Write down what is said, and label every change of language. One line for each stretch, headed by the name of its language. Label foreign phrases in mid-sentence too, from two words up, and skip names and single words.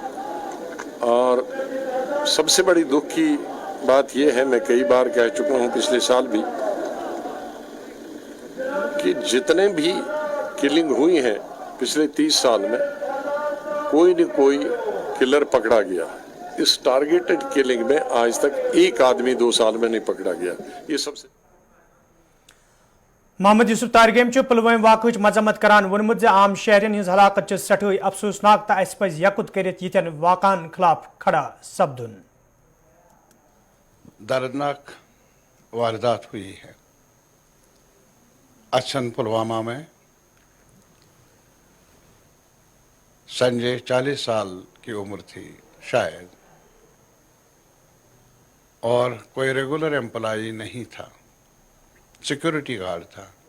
Hindi: और सबसे बड़ी दुख की बात यह है, मैं कई बार कह चुका हूँ पिछले साल भी, कि जितने भी किलिंग हुई हैं पिछले 30 साल में, कोई न कोई किलर पकड़ा गया। इस टारगेटेड किलिंग में आज तक एक आदमी 2 साल में नहीं पकड़ा गया। ये सबसे
Kashmiri: मोहम्मद यूसुफ तारगेम पुलवाम वाक़ मजम्मत करान वोनमुत ज आम शहरन हज हलाकत सठे अफसोसनाक तो अस पज यकुत करित यिथन वाक़ान खिलाफ खड़ा सपदुन।
Hindi: दर्दनाक वारदात हुई है अच्छन पुलवामा में। संजय 40 साल की उम्र थी शायद, और कोई रेगुलर एम्प्लॉई नहीं था, सिक्योरिटी गार्ड था।